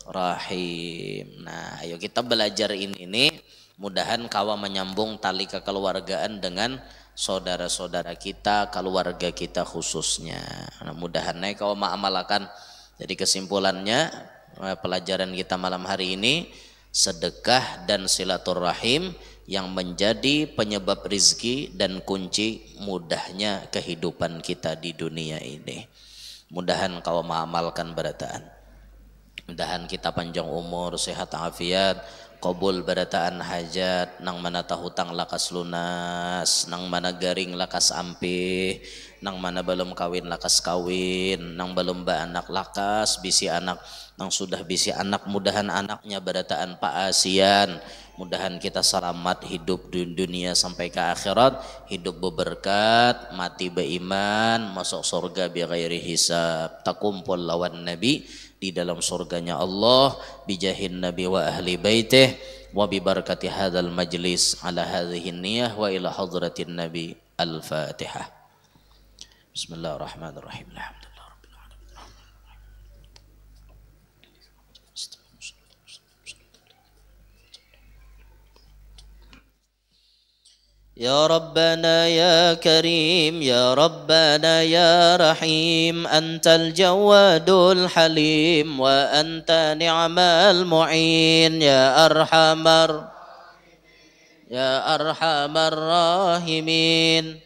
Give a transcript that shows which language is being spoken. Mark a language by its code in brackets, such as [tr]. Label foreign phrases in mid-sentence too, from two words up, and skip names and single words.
[id] Nah ayo kita belajar ini nih, mudahan kawa menyambung tali kekeluargaan dengan saudara-saudara kita, keluarga kita khususnya. Nah, mudahan kawa mengamalkan. Jadi kesimpulannya pelajaran kita malam hari ini, sedekah dan silaturahim yang menjadi penyebab rizki dan kunci mudahnya kehidupan kita di dunia ini. [bjn] Mudahan kau mengamalkan berataan. Mudahan kita panjang umur, sehat afiat, qabul berataan hajat, nang mana tahutang lakas lunas, nang mana garing lakas ampih, nang mana belum kawin lakas kawin, nang belum anak lakas bisi anak, nang sudah bisi anak mudahan anaknya berataan paasian. Mudahan kita selamat hidup di dunia sampai ke akhirat, hidup berberkat, mati beriman, masuk surga [ar] بغير حساب, [bjn] takumpul lawan Nabi di dalam surganya Allah, bijahin Nabi [ar] وأهل بيته, وببركة هذا المجلس على هذه النية وإلى حضرة النبي. Al-Fatihah. Bismillahirrahmanirrahim. يا ربنا يا كريم، يا ربنا يا رحيم، أنت الجواد الحليم وأنت نعم المعين، يا أرحم الراحمين.